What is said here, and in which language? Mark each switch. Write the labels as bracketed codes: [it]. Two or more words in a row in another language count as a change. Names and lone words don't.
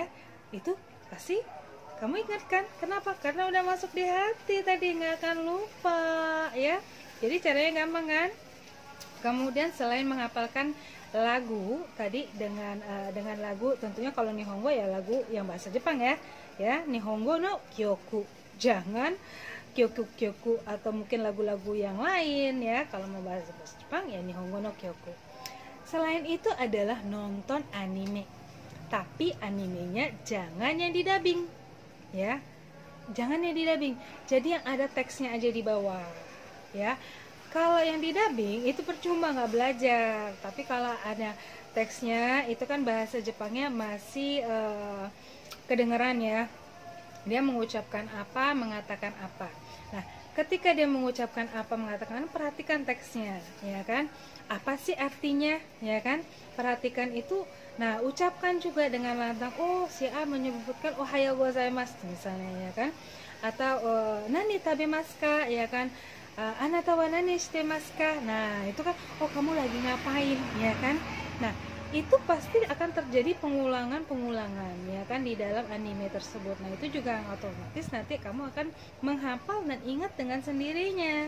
[id] Itu pasti kamu ingat kan? Kenapa? Karena udah masuk di hati tadi, nggak akan lupa ya. Jadi caranya gampang kan? Kemudian selain menghafalkan lagu tadi dengan lagu, tentunya kalau Nihongo ya lagu yang bahasa Jepang ya. Ya, [ja] 日本語の曲. [id] Jangan kyoku atau mungkin lagu-lagu yang lain ya. Kalau mau bahasa Jepang ya [ja] 日本語の曲. [id] Selain itu adalah nonton anime. Tapi animenya jangan yang didubbing. Ya. Jangan yang didubbing. Jadi yang ada teksnya aja di bawah. Ya. Kalau yang didubbing itu percuma nggak belajar. Tapi kalau ada teksnya itu kan bahasa Jepangnya masih kedengeran ya. Dia mengucapkan apa, mengatakan apa. Nah, ketika dia mengucapkan apa, mengatakan, perhatikan teksnya, ya kan? Apa sih artinya, ya kan? Perhatikan itu. Nah, ucapkan juga dengan lantang. Oh, si A menyebutkan [ja] おはようございます [id] misalnya, ya kan? Atau [ja] 何食べますか, [id] ya kan? [ja] あなたは何してますか. [id] Nah, itu kan, oh kamu lagi ngapain, ya kan? Nah, itu pasti akan terjadi pengulangan ya kan di dalam anime tersebut. Nah, itu juga otomatis nanti kamu akan menghafal dan ingat dengan sendirinya.